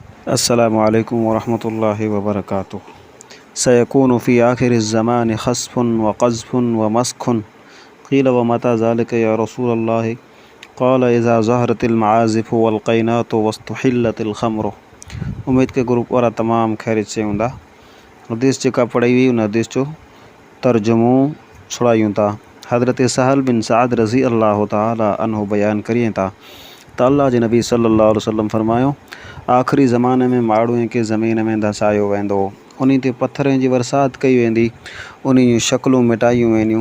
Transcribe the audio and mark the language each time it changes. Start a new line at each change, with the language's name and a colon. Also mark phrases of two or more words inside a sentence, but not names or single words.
Arabic: السلام عليكم ورحمة الله وبركاته. سيكون في آخر الزمان خسف وقذف ومسخ قيل ومتى ذلك يا رسول الله قال إذا ظهرت المعازف والقينات واستحلت الخمر.
Sindhi: उम्मीद के ग्रुप वारा तमाम खैरियत से हूंदा। हदीस जेका पढ़ी हुई उन हदीस जो तर्जुमो छुड़ायूं था। हज़रत सहल बिन सअद
Arabic: رضي الله تعالى عنه
Sindhi: बयान करिए था त अल्लाह जे नबी
Arabic: صلى الله عليه وسلم
Sindhi: फरमायो, आख़िरी ज़माने में माण्हुनि खे ज़मीन में धसायो वेंदो, उन ते पथरनि जी बरसात कई वेंदी, उन जूं शक्लूं मिटायूं वेंदियूं।